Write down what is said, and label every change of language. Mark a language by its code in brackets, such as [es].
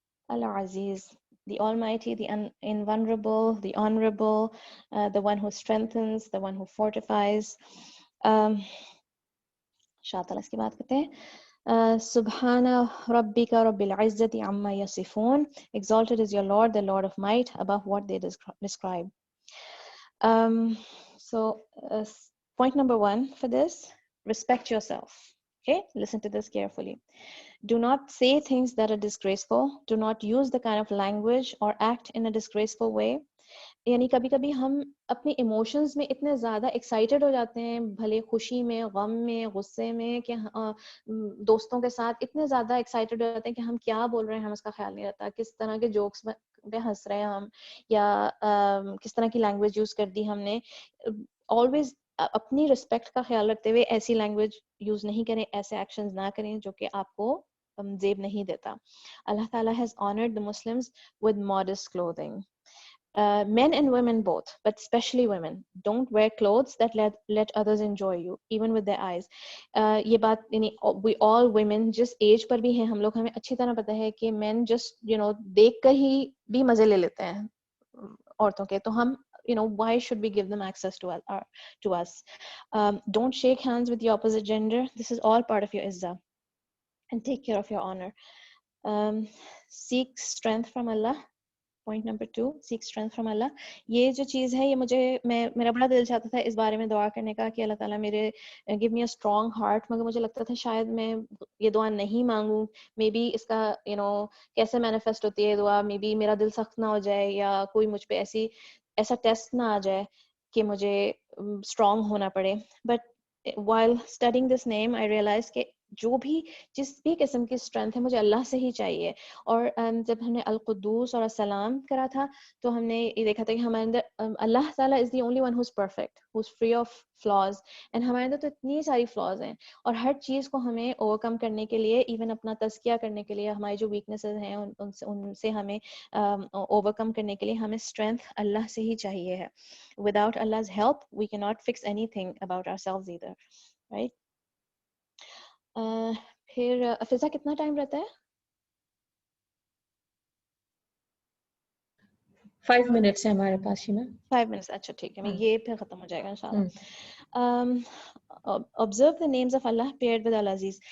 [en] Al-Aziz, the Almighty, the invulnerable, the honorable, the one who strengthens, the one who fortifies. [ur] شاء اللہ اس کی بات کرتے ہیں. [ar] Subhana Rabbika Rabbil Izzati Amma Yasifun. [en] Exalted is your Lord, the Lord of might, above what they describe. So, point number 1 for this: respect yourself. Okay, listen to this carefully. Do not say things that are disgraceful. Do not use the kind of language or act in a disgraceful way. [ur] یعنی کبھی کبھی ہم اپنے emotions میں اتنے زیادہ excited ہو جاتے ہیں, بھلے خوشی میں, غم میں, غصے میں, کہ دوستوں کے ساتھ اتنے زیادہ ایکسائٹیڈ ہو جاتے ہیں کہ ہم کیا بول رہے ہیں ہم اس کا خیال نہیں رہتا, کس طرح کے جوکس پہ ہنس رہے ہیں ہم, یا کس طرح کی لینگویج یوز کر دی ہم نے. آلویز اپنی رسپیکٹ کا خیال رکھتے ہوئے ایسی لینگویج یوز نہیں کریں, ایسے ایکشنز نہ کریں جو کہ آپ کو زیب نہیں دیتا. [en] اللہ تعالیٰ has honored the Muslims with modest clothing. Men and women both, but especially women, don't wear clothes that let others enjoy you, even with their eyes. [ur] یہ بات یعنی [en] we all women [ur] جس ایج پر بھی ہیں ہم لوگ, ہمیں اچھی طرح پتہ ہے کہ [en] men just [ur] دیکھ کر ہی بھی مزے لے لیتے ہیں عورتوں کے, تو ہم [en] why should we give them access to us? Don't shake hands with the opposite gender. This is all part of your izzah, and take care of your honor. Seek strength from Allah. Point number 2, seek strength from Allah. [ur] یہ جو چیز ہے, یہ میرا بڑا دل چاہتا تھا اس بارے میں دعا کرنے کا کہ اللہ تعالیٰ میرے [en] give me a strong heart, [ur] مگر مجھے لگتا تھا شاید میں یہ دعا نہیں مانگوں. مے بی اس کا کیسے مینیفیسٹ ہوتی ہے دعا, مے بی میرا دل سخت نہ ہو جائے, یا کوئی مجھ پہ ایسا ٹیسٹ نہ آ جائے کہ مجھے اسٹرانگ ہونا پڑے. But [en] while studying this name I realized [ur] کہ جس بھی قسم کی اسٹرینتھ ہے مجھے اللہ سے ہی چاہیے. اور جب ہم نے القدوس اور السلام کرا تھا تو ہم نے یہ دیکھا تھا کہ ہمارے اندر اللہ تعالیٰ [en] is the only one who's perfect, who's free of flaws, [ur] and ہمارے اندر تو اتنی ساری فلاز ہیں, اور ہر چیز کو ہمیں اوور کم کرنے کے لیے, ایون اپنا تزکیہ کرنے کے لیے, ہماری جو ویکنیسز ہیں ان سے ہمیں اوور کم کرنے کے لیے ہمیں اسٹرینتھ اللہ سے ہی چاہیے ہے. [en] Without Allah's help we cannot fix anything about ourselves either, right? [ur] پھر فضا کتنا ٹائم رہتا ہے؟ 5 منٹس ہے ہمارے پاس شیما. 5 منٹس, اچھا ٹھیک ہے, یہ پھر ختم ہو جائے گا انشاءاللہ. [en] observe the names of Allah paired with Al-Aziz.